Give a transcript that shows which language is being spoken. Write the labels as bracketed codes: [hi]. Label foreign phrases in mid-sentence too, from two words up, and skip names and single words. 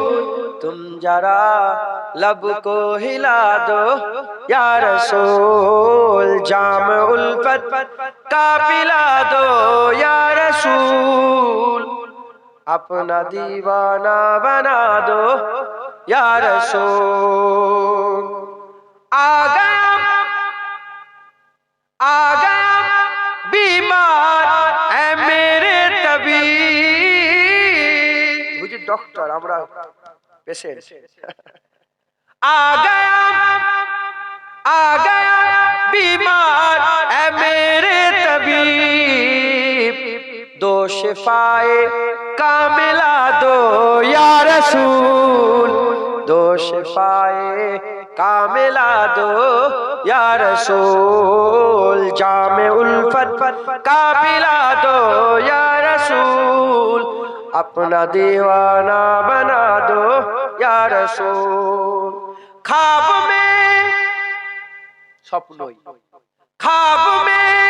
[ur] تم ذرا لب کو ہلا دو یا رسول، جام الفت کا پلا دو یا رسول، اپنا دیوانہ بنا دو یا رسول، آ گیا بیمار اے میرے طبیب، [bn] বুঝি ডক্টর আমরা পেশেন্ট, [ur] آ گیا بیمار اے میرے طبیب، دو شفائے کاملہ دو یا رسول، دو شفائے کاملہ دو یا رسول، جام الفت کا پلا دو یا رسول، اپنا دیوانہ بنا دو یا رسول، خواب میں স্বপ্নই خواب میں